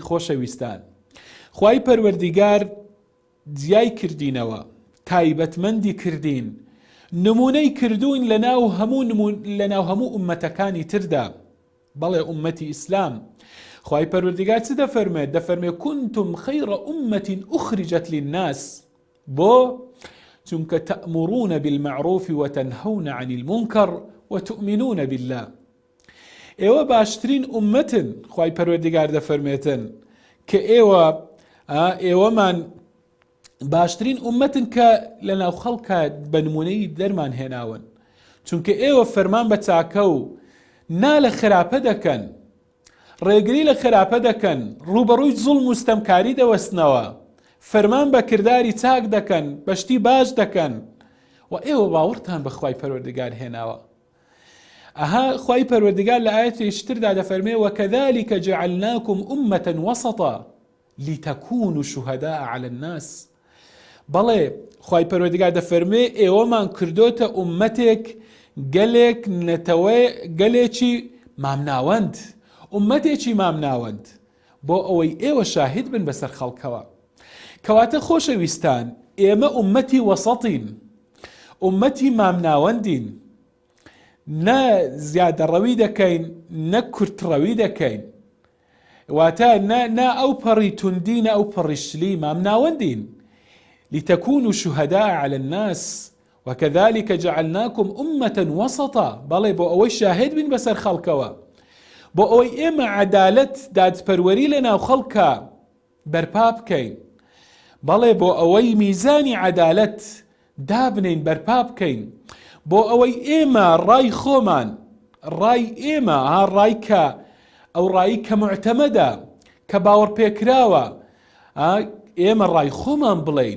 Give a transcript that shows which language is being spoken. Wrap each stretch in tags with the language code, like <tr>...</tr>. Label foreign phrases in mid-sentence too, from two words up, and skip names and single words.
<ckb>خۆشەویستان، خوای پەروەردگار جیای کردینەوە، تایبەتمەندی کردین، نمونەی کردوین لە ناو هەموو ئومەتەکانی تردا. بەڵێ ئومەتی ئیسلام، خوای پەروەردگار چ دەفەرمێت؟</ckb> <ar>دەفەرمێت كنتم خير أمة أخرجت للناس.</ar> <ckb>بۆ؟</ckb> <ar>چونکە تأمرون بالمعروف وتنهون عن المنكر وتؤمنون بالله.</ar> <ckb>ئێوە باشترین ئومەتن. خوای پەروەردگار دەفەرمێتن کە ئێوەمان باشترین ئومەتن کە لە ناو خەڵکە بە نمونەی دەرمان هێناون، چونکە ئێوە فەرمان بە چاکە و نا لە خراپە دەکەن، ڕێگری لە خراپە دەکەن، ڕوبەڕووی زوڵم و ستەمکاری دەوەستنەوە، فەرمان بە کردداری چاک دەکەن، بەشتی باش دەکەن، و ئێوە باوەڕتان بە خوای پەروەردگار هێناوە. ئەها خوای پەروەردگار لە ئاەتێکی تردا دەفەرمێ</ckb> <ar>وكذلك جعلناكم أمة وسطا لتكونوا شهداء على الناس.</ar> <ckb>بەڵێ خوای پەروەردگار دەفەرمێ ئێوەمان کردۆتە ئومەتێک گەلێک نەتەوەی گەلێکی مامناوەند، ئومەتێکی مامناوەند، بۆ ئەوەی ئێوە شاهید بن بەسەر خەڵکەوە. کەواتە خۆشەویستان، ئێمە ئومەتی وەسەطین، ئومەتی مامناوەندین، نە زیادەڕەوی دەکەین، نە کورتڕەوی دەکەین. واتە نا ئەو پەڕی توندی، نە ئەو پەڕی شلی، مامناوەندین.</ckb> <ar>لتكونوا شهداء على الناس وكذلك جعلناكم أمة وسطا.</ar> <ckb>بەڵێ بۆ ئەوەی شاهد بین بەسەر خەڵکەوە، بۆ ئەوەی ئێمە عەدالەت، دادپەروەری لە ناو خەڵکە بەرپا بکەین، بەڵێ بۆ ئەوەی میزانی عەدالەت دابنین، بەرپا بکەین، بۆ ئەوەی ئێمە ڕای خۆمان، ڕای ئێمە ڕایکە ئەو ڕایی کە معتەمەدە، کە باوەڕ پێکراوە، ئێمە ڕای خۆمان بڵین.</ckb>